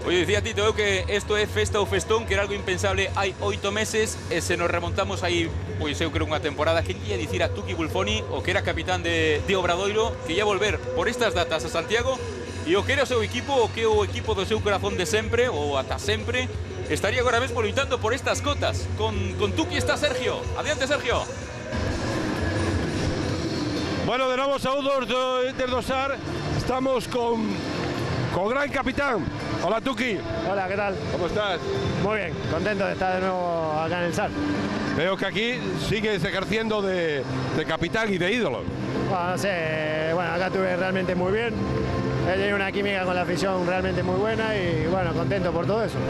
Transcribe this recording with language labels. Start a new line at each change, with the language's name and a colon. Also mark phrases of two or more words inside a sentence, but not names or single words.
Galician: Oye, dicía Tito, eu que isto é festa ou festón, que era algo impensable hai 8 meses, e se nos remontamos aí, pois eu creo unha temporada, que lle dicir a Tuki Bulfoni, o que era capitán de Obradoiro, que ia volver por estas datas a Santiago, e o que era o seu equipo, o que o equipo do seu corazón de sempre, ou ata sempre, estaría agora mesmo loitando por estas cotas. Con Tuki está Sergio. Adiante, Sergio. Bueno, de novo saúdos desde o SAR. Estamos con gran capitán.
Spanish: Hola, Tuki. Hola, ¿qué tal? ¿Cómo estás? Muy bien, contento de estar de nuevo acá en el SAR. Veo que aquí sigues ejerciendo de capitán y de ídolo. Bueno, no sé, acá estuve realmente muy bien. He tenido una química con la afición realmente muy buena y bueno, contento por todo eso.